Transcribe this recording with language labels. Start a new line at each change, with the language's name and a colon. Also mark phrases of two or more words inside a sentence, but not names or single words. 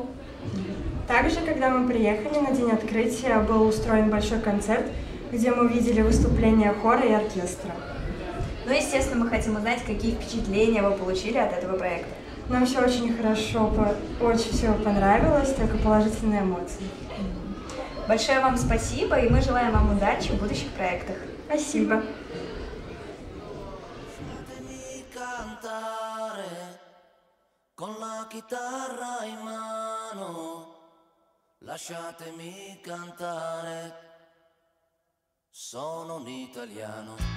Russian: Также, когда мы приехали на день открытия, был устроен большой концерт, где мы видели выступления хора и оркестра. Ну, естественно, мы хотим узнать, какие впечатления вы получили от этого проекта. Нам все очень хорошо, очень все понравилось, только положительные эмоции. Большое вам спасибо, и мы желаем вам удачи в будущих проектах. Спасибо.
Italian: Con la chitarra in mano, lasciatemi cantare, sono un italiano.